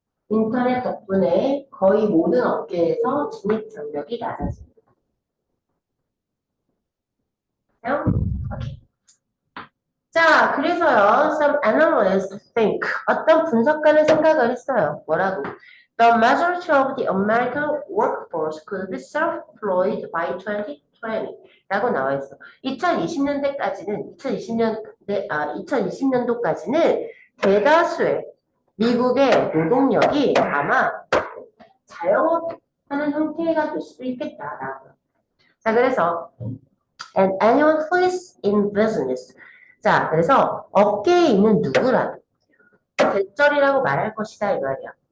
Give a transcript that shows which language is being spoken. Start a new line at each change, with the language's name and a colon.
Korean: 인터넷 덕분에 거의 모든 업계에서 진입 장벽이 낮아진다. 오케이. 자, 그래서요,
English: some analysts think,
Korean: 어떤 분석가는 생각을 했어요. 뭐라고?
English: The majority of the American workforce could be self-employed by 2020.
Korean: 라고 나와 있어. 2020년대까지는, 2020년도까지는 대다수의 미국의 노동력이 아마 자영업하는 형태가 될 수도 있겠다라고. 자, 그래서
English: and anyone who is in business.
Korean: 자, 그래서 업계에 있는 누구라 대절이라고 말할 것이다 이 말이야.